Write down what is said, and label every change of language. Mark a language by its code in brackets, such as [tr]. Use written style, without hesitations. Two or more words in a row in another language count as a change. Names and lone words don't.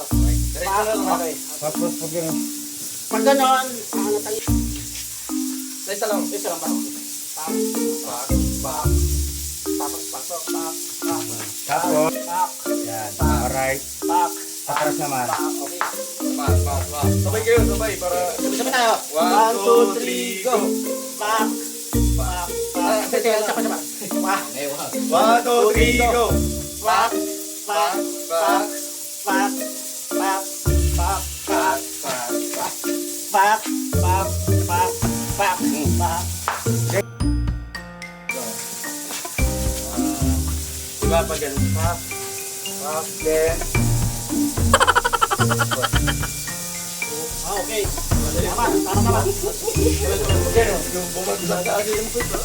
[tl] Diretso na lang. Okay. tapos pag ganun. Pag ganon, nangatali. Sa isa lang. Isa lang ba? Pak, Pak, pak. tapos pasok, pak, pak, Tapos, pak, yan. Alright. pak, Atras naman. pak, okay. Pak, pak, pak. Sabay kayo, sabay. Para... Sabay tayo. 1, 2, 3, go! Pak, pak, pak. Sige, isa pa. Pak, 1, 2, 3, go! pak, pak, pak, pak, pak, pak, pak, Pak, pak. pak, pak, pak, pak, pak. Diba, pag ganun. Pak, pak, then... Ah, okay. Tama. Yung bumagsak sa akin yung puto.